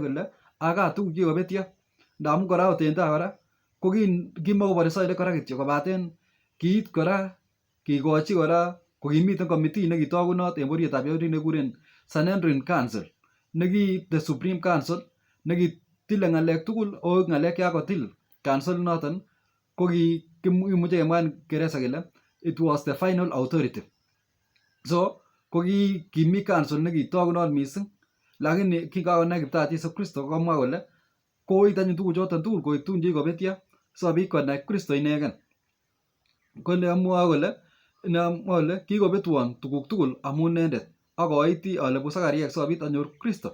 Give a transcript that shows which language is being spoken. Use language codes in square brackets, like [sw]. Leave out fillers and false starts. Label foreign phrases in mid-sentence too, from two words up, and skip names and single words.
[kln] kole aka tuguk chekikobetyo ndamun kora ot en tai kora ko kimakobore soilet kora kityo kobaten kiit kora kikochi kora kokimiten committee nekitokunot en borietab Yahudit nekikuren Sanhedrin Council neki [en] the Supreme Council [kln] nekitile ng'alek tugul o ng'alek chekakotil council inoton ko kimuche kemwa en Kingereza kele [en] it was the final authority. [kln] So ko kimi council nekitokunot missing lakini kingakonai Kiptayat Jesu Kristo kokamwa kole koit anyun tuguchoton tugul koik tugun chekikobetyo sikobit konai Kristo inegen. Kole amwoe kole kikobetwon tuguk tugul amun inendet akoiti alebus ak ariek sikobit anyor Kristo.